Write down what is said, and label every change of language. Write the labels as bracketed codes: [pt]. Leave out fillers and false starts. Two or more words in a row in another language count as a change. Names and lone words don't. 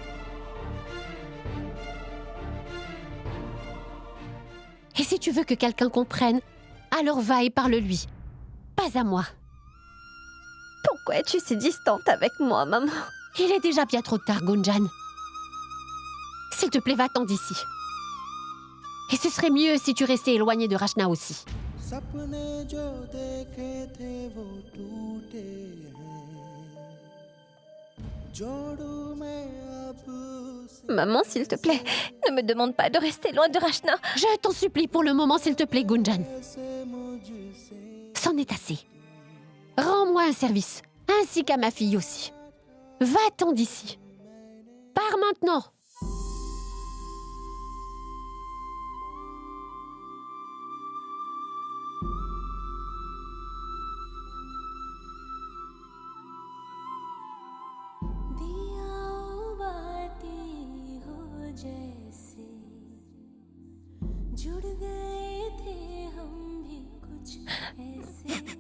[fr] Et si tu veux que quelqu'un comprenne, alors va et parle-lui. Pas à moi. Pourquoi es-tu si distante avec moi, maman? Il est déjà bien trop tard, Gunjan. S'il te plaît, va-t'en d'ici. Et ce serait mieux si tu restais éloigné de Rachna aussi. [hi] सपने जो देखे थे वो टूटे हैं जोड़ू मैं अब उसे [fr] Maman, s'il te plaît. Ne me demande pas de rester loin de Rachna. Je t'en supplie pour le moment, s'il te plaît, Gunjan. [hi] मुझसे [fr] C'en est assez. Rends-moi un service, ainsi qu'à ma fille aussi. Va-t'en d'ici. Pars maintenant. [hi] दिया बाती हो जैसे जुड़ गए थे हम भी कुछ ऐसे